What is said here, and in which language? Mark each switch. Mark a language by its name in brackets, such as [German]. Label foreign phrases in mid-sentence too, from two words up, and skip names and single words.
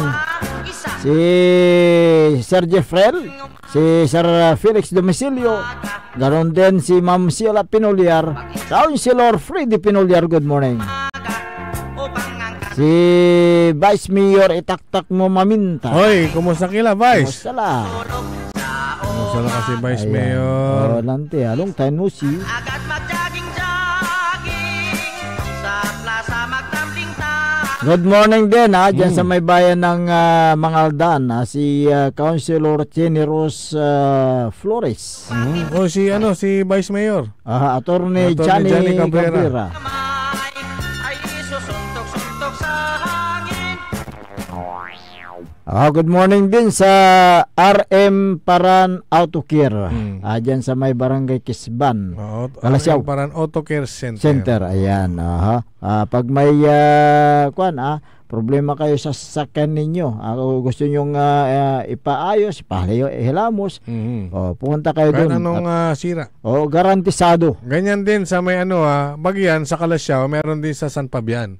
[Filipino] Si Sir Jeffrel, si Sir Felix Domicilio, ganon din si Ma'am Sheila Pinulyar, Councilor Freddy Pinulyar, [English] good morning. [Filipino] Si Vice Mayor Itaktak mo Maminta. Hoy, kumusta kila, Vice? Kumusta lang? Kumusta lang kasi Vice Mayor? [English] Nanti, long time no see. Good morning [Filipino] din dyan sa may bayan ng Mangaldan, si Councilor Jenny Rose Flores. Si Vice Mayor. Attorney Johnny Cabrera. [English] Good morning [Filipino] din sa RM Paran Auto Care. Dyan sa may Barangay Kisban. RM Paran Auto Care Center. Ayan. Pag may problema kayo sa sasakyan ninyo, gusto nyong ipaayos, hilamos, pumunta kayo doon. Anong sira? Garantisado. Ganyan din sa may Bagyan sa Kalasyaw, meron din sa San Fabian.